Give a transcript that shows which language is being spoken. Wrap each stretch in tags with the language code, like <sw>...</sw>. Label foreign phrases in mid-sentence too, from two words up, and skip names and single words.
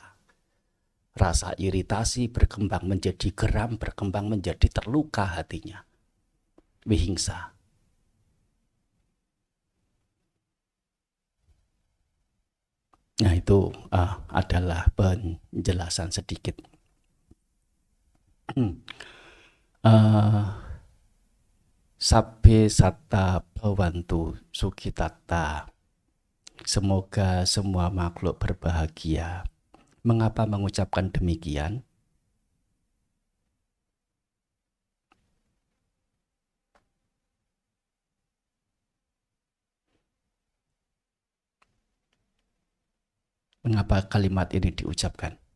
<id>Rasa iritasi berkembang menjadi geram, berkembang menjadi terluka hatinya. Vihingsa. Nah, itu adalah penjelasan sedikit.</id> <pi>Sabbe satta bhavantu sukhitatta.</pi> <id>Semoga semua makhluk berbahagia. Mengapa mengucapkan demikian? Mengapa kalimat ini diucapkan?</id>